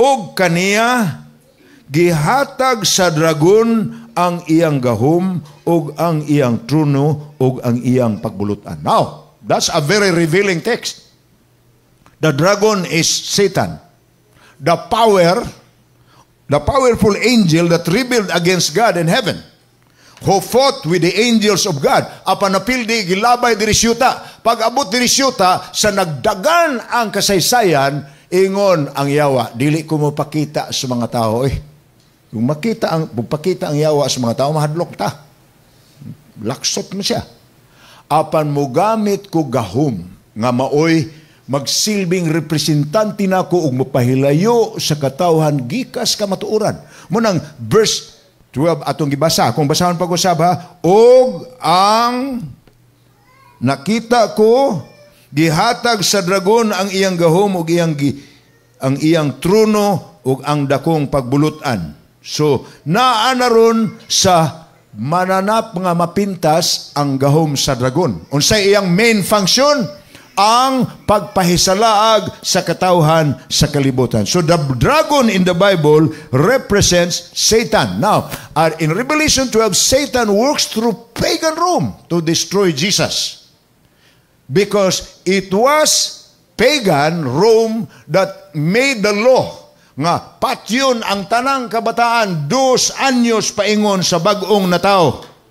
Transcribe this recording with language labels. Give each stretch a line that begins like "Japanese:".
Cebuano: Ug kaniya gihatag sa dragon ang iyang gahom, ug ang iyang trono, ug ang iyang pagbulutan.
English: Now, that's a very revealing text. The dragon is Satan. The powerful angel that rebelled against God in heaven, who fought with the angels of God.
Cebuano: Apan napildi gilabay diri siyuta. Pag abot diri siyuta, sa nagdagan ang kasaysayan, ingon ang Yawa, dili ko mo pakita sa mga tao. Kung magpakita ang Yawa sa mga tao, mahadlok ta. Laksot mo siya. Apan mo gamit ko gahom, nga maoy magsilbing representante nako ug mapahilayo sa katawhan gikas ka matuoran. Munang verse 12 atong gibasa. Kung basahon pag-usab ha, og ang nakita ko gihatag sa dragon ang iyang gahom ug ang iyang trono ug ang dakong pagbulutan. So naa na ron sa mananap nga mapintas ang gahom sa dragon. Unsay iyang main function? Ang pagpahisalaag sa katawhan sa kalibutan.
English: So the dragon in the Bible represents Satan. Now, in Revelation 12, Satan works through pagan Rome to destroy Jesus. Because it was pagan Rome that made the law
Cebuano: nga patyon ang tanang kabataan 2 anyos paingon sa bag-ong na tao.